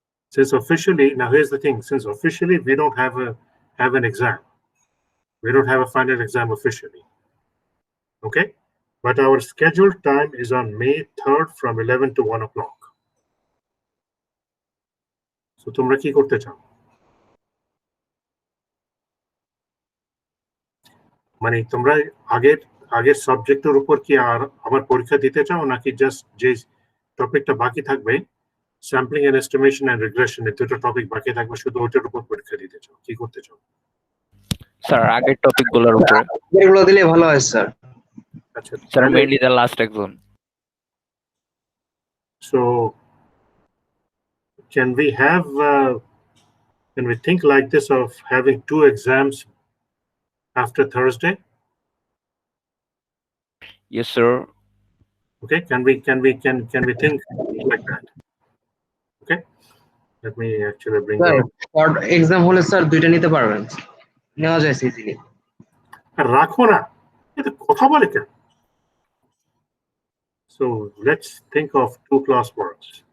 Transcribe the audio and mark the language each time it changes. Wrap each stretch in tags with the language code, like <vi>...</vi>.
<en>Since officially, now here's the thing, since officially we don't have an exam. We don't have a final exam officially. Okay? But our scheduled time is on May 3rd from 11 to 1 o'clock.</en> <bn>So, তোমরা কি করতে চাও? মানে তোমরা আগের সাবজেক্টের উপর কি আবার পরীক্ষা দিতে চাও, নাকি জাস্ট যে টপিকটা বাকি থাকবে, sampling and estimation and regression, এই দুটো টপিক বাকি থাকবে, শুধু ওইটার উপর পরীক্ষা দিতে চাও? কি করতে চাও? স্যার আগের টপিকগুলোর উপরে। এগুলো দিলে ভালো হয় স্যার। আচ্ছা</bn> <en>Sir mainly the last exam. So can we think like this of having 2 exams after Thursday? Yes, sir. Okay, can we think like that? Okay, let me actually bring</en> <bn>sir</bn> <en>it up.</en> <bn>Short exam হলে sir দুইটা নিতে পারবেন, নেওয়া যায় easily. রাখো না, এটা কথা বলে কেন?</bn> <en>So let's think of 2 class works.</en>